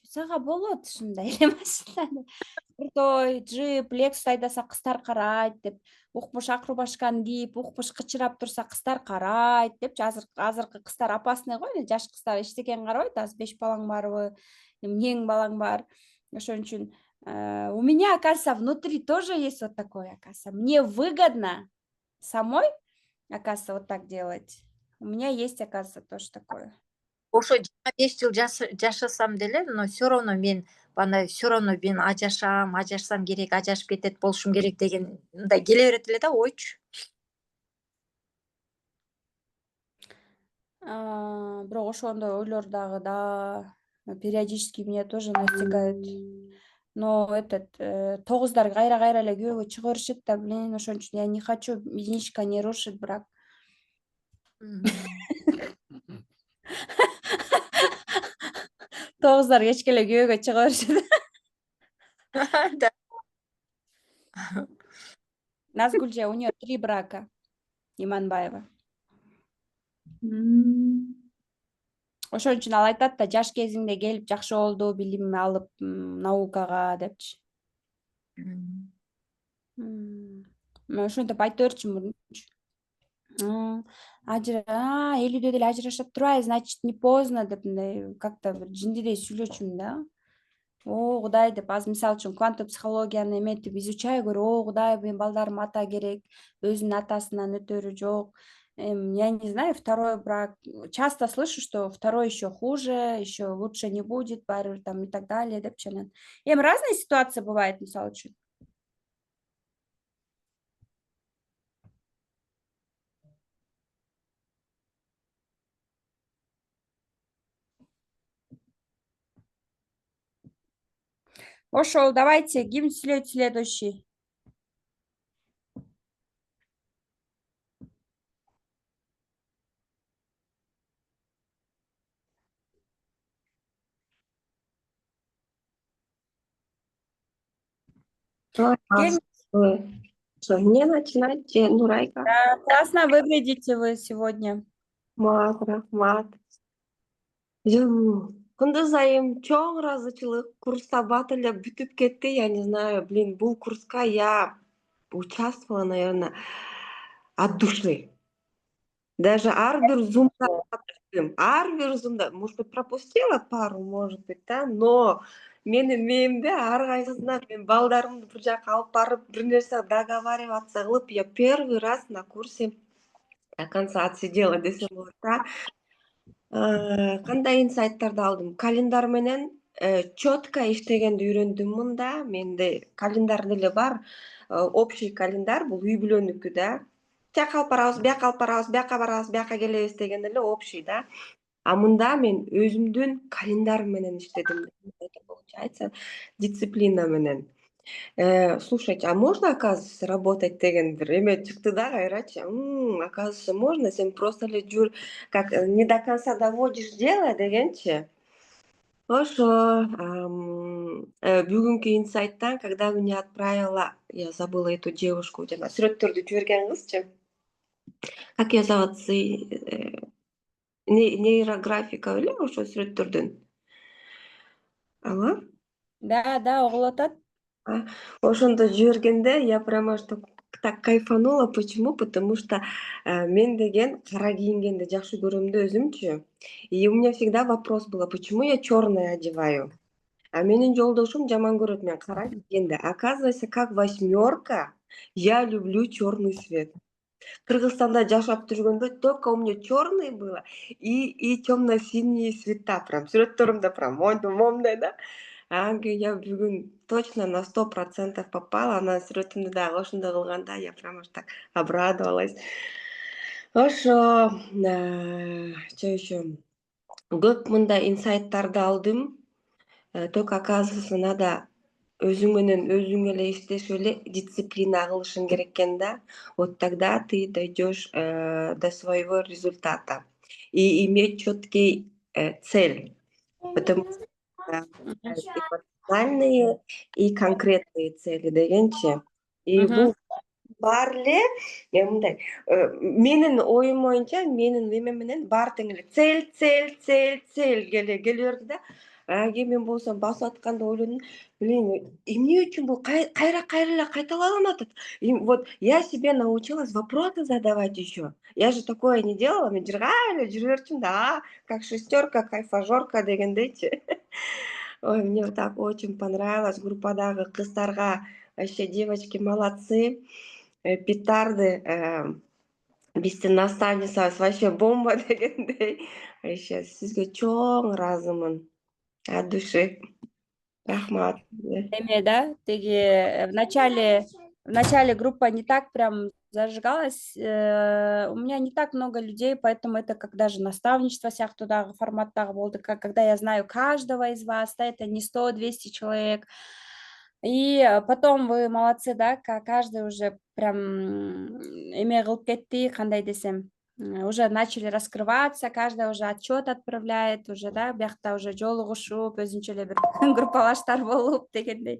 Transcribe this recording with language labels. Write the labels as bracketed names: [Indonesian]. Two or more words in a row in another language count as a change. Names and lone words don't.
[Kyrgyz] Сага болот ушундай эле машина. Крутой, джип, Lexus айдаса кыздар карайт деп, укмуш ак рубашканы кийип, укмуш кычырап турса кыздар карайт депчи. Азыркы кыздар опасный го, эле жаш кыздар эчтекени карабайт. Азыр 5 балаң барбы, эмнең балаң бар. Ошон үчүн [Russian] у меня, оказывается, внутри тоже есть вот такое, оказывается. Мне выгодно самой, оказывается, вот так делать. У меня есть, оказывается, тоже такое. [Kyrgyz] Ошо 25 жыл жашасам деле, [Russian] но все равно [Kyrgyz] мен ажырашсам керек, ажырашып кетет болушум керек деген мындай келе берет эле да ойчу. Бирок ошондой ойлор дагы [Russian] периодически меня тоже настигают. [Kyrgyz] Но 9'дар кайра эле күйөөгө чыга беришет да, блин, ошон үчүн [Russian] я не хочу, единичка не рушит брак. [Kyrgyz] 9'дар кечке эле күйөөгө чыга беришет. Назгүлже, [Russian] у нее 3 брака. Иманбаева. [Kyrgyz] Ошон үчүн ал айтат да, жаш кезиңде келип жакшы болду, билим алып, наукага депчи. Ошентип айтып берчү мурунчу. Элүүдө деле ажырашып турбайбы, [Russian] значит, не поздно [Kyrgyz] деп мындай как-то бир жиндидей сүйлөчүмүн да. О, Кудай деп, азыр мисалы үчүн кванттык психологияны эметип изучай көрүп, о, Кудай, менин балдарым ата керек, өзүнүн атасынан өтөрү жок. [Russian] Я не знаю, второй брак. Часто слышу, что второй еще хуже, еще лучше не будет, барыбир там и так далее [Kyrgyz] деп чанат. [Russian] Разные ситуации бывают, [Kyrgyz] мисалы үчүн. Ошол, давайте, ким сүйлөйт следующий? [Russian] Кем? Что, мне начинать, Нурайка? Да, классно выглядите вы сегодня. [Kyrgyz] Рахмат. Кunduz айым чоң ыраазычылык, курста бат эле бүтүп кетти. [Russian] Я не знаю, [Kyrgyz] бул курска [Russian] я участвовала, наверное, от души. [Kyrgyz] Даже ар бир зумда катыштым. Ар бир зумда, [Russian] может быть, пропустила пару, может быть, да, [Kyrgyz] но менин мээмде ар кайсысына мен балдарымды бир жака алып барып, бир нерсе договариваться кылып, [Russian] я первый раз на курсе до конца отсидела [Kyrgyz] десем болот да. Кандай инсайттарды алдым? Календар менен четко иштегенди үйрөндүм мында. Менде календар деле бар. Общий календар, бул үй бүлөнүкү да. Тияка алып барабыз, бияка алып барабыз, бияка барабыз, бияка келебиз деген эле общий да. А мында мен өзүмдүн календарым менен иштедим. Получается, дисциплина менен. [Russian] Слушайте, а можно, оказывается, работать [Kyrgyz] деген бир эме чыкты да кайрачы. [Russian] Оказывается, можно, [Kyrgyz] сен просто эле жүр, [Russian] как не до конца доводишь дело дегенчи. [Kyrgyz] Ошо бүгүнкү инсайттан, [Russian] когда меня отправила, я забыла эту девушку, [Kyrgyz] жана сүрөттөрдү жиберген кызчы. [Russian] Как ее зовут? [Kyrgyz] Нейрографика беле ошо сүрөттөрдүн. [Russian] Алло? [Kyrgyz] Да, угулуп атат. Ошондо жибергенде [Russian] я прямо что так кайфанула. Почему? Потому что [Kyrgyz] мен деген кара кийингенди жакшы көрөм да өзүмчү. [Russian] И у меня всегда вопрос был, почему я черное одеваю? [Kyrgyz] А менин жолдошум жаман көрөт мен кара кийгенди. [Russian] Оказывается, как восьмерка, я люблю черный цвет. [Kyrgyz] Кыргызстанда жашап жүргөндө [Russian] только у меня черный было и темно-синие цвета. [Kyrgyz] Прям сүрөттөрүмдө прям момундай да. [Russian] Я бүгүн точно на 100% попала. [Kyrgyz] Анан сүрөтүмдү дагы ошондой кылганда [Russian] я прям аж так обрадовалась. [Kyrgyz] Ошо [Russian] че еще? [Kyrgyz] Көп мындай инсайттарды алдым. [Russian] Только оказывается, надо [Kyrgyz] өзүң менен өзүң эле иштешип эле дисциплина кылышың керек экен да. [Russian] Вот тогда ты дойдешь до своего результата. И иметь четкий цель. Потому что эмоциональные и конкретные цели дегенчи. [Kyrgyz] И бул бар эле мындай менин оюм боюнча, менин эме менен баары тең эле цель келе берди да. Кийин мен болсом басып атканда ойлодум, эмне үчүн бул кайра эле кайталанып атат? [Russian] Вот я себе научилась вопросы задавать еще. Я же такое не делала, [Kyrgyz] мен жыргай эле жүрө берчүмүн да, [Russian] как шестерка, кайфажорка дегендейчи. Ой, мне так очень понравилось. [Kyrgyz] Группадагы кыздарга [Russian] вообще девочки молодцы. Петарды. [Kyrgyz] Биздин наставницабыз вообще бомба дегендей. Вообще сизге чоң ыраазымын. [Russian] От души. Рахмат. Эме, да, теги в начале группа не так прям зажигалась. У меня не так много людей, поэтому это как даже наставничество [Kyrgyz] сяктуудагы форматтагы болду, [Russian] когда я знаю каждого из вас, да, это не 100-200 человек. И потом вы молодцы, да, каждый уже прям [Kyrgyz] эме кылып кетти, кандай десем, [Russian] уже начали раскрываться, каждый уже отчет отправляет, уже, [Kyrgyz] да, биякта уже жолугушуп, өзүнчө эле бир группалаштар болуп дегендей.